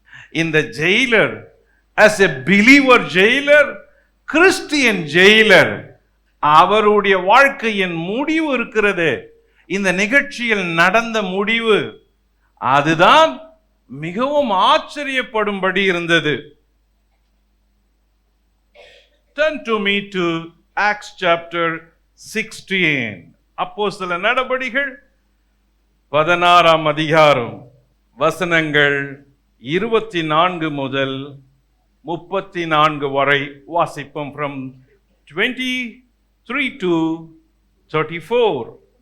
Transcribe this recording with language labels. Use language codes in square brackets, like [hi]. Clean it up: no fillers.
[ta] இந்த Jailer [en] as a believer [ta] Jailer, Christian Jailer, அவருடைய வாழ்க்கையின் முடிவு இருக்கிறது. இந்த நிகழ்ச்சியில் நடந்த முடிவு அதுதான் மிகவும் ஆச்சரியப்படும்படி இருந்தது. [en] Turn to me to Acts chapter 16. [ta] அப்போஸ்தலர் நடபடிகள் 16ஆம் அதிகாரம் வசனங்கள் 24 முதல் 34 வரை வாசிப்போம். [en] from 23 to 34.